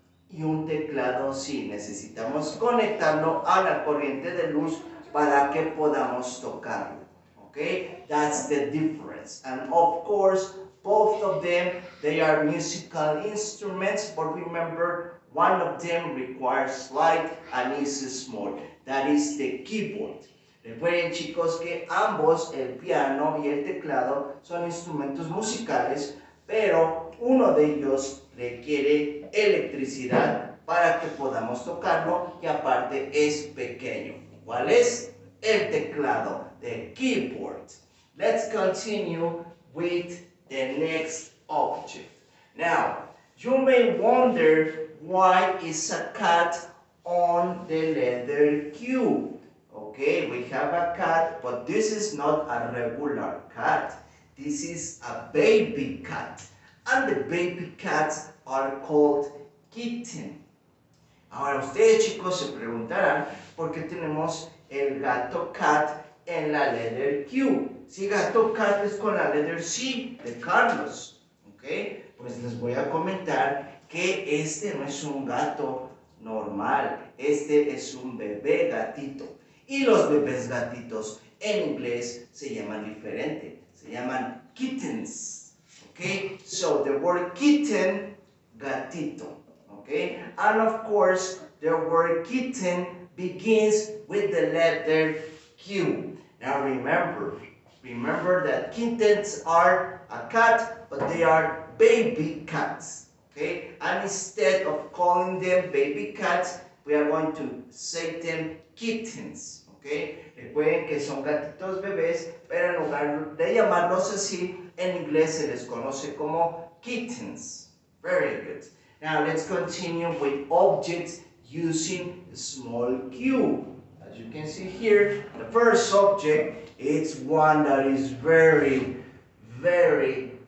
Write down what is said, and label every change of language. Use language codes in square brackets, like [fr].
[es] Y un teclado sí, necesitamos conectarlo a la corriente de luz para que podamos tocarlo. [en] Okay, that's the difference. And of course, both of them, they are musical instruments, but remember, one of them requires light and is small. That is the keyboard. [es] Recuerden, chicos, que ambos, el piano y el teclado, son instrumentos musicales, pero uno de ellos requiere electricidad para que podamos tocarlo y aparte es pequeño. ¿Cuál es? El teclado, the keyboard. [en] Let's continue with the next object. Now, you may wonder why is a cat on the letter Q. Okay, we have a cat, but this is not a regular cat. This is a baby cat. And the baby cats are called kitten. [es] Ahora ustedes chicos se preguntarán por qué tenemos el gato cat en la letter Q. Si gato cat es con la letter C de Carlos. Ok, pues les voy a comentar que este no es un gato normal. Este es un bebé gatito. Y los bebés gatitos en inglés se llaman diferente. Se llaman kittens. [en] Okay, so the word kitten, gatito. Okay, and of course the word kitten begins with the letter Q. Now remember that kittens are a cat, but they are baby cats. Okay, and instead of calling them baby cats, we are going to say them kittens. [es] Okay, recuerden que son gatitos bebés, pero en lugar de llamarlos así, en inglés se les conoce como kittens. [en] Very good. Now let's continue with objects using small q. As you can see here, the first object is one that is very big.